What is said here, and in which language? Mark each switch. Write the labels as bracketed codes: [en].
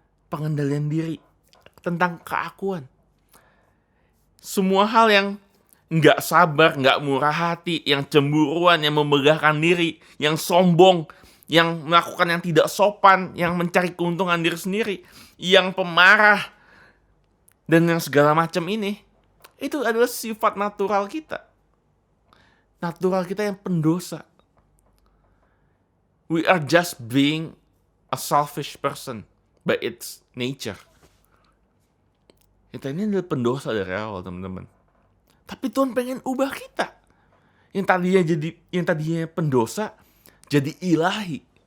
[id] Pengendalian diri. Tentang keakuan. Semua hal yang gak sabar, gak murah hati, yang cemburuan, yang memegahkan diri, yang sombong, yang melakukan yang tidak sopan, yang mencari keuntungan diri sendiri, yang pemarah, dan yang segala macam ini, itu adalah sifat natural kita. Natural kita yang pendosa. [en] We are just being a selfish person by its nature. [id] Kita ini adalah pendosa dari awal, teman-teman. Tapi Tuhan pengen ubah kita. Yang tadinya pendosa, jadi ilahi.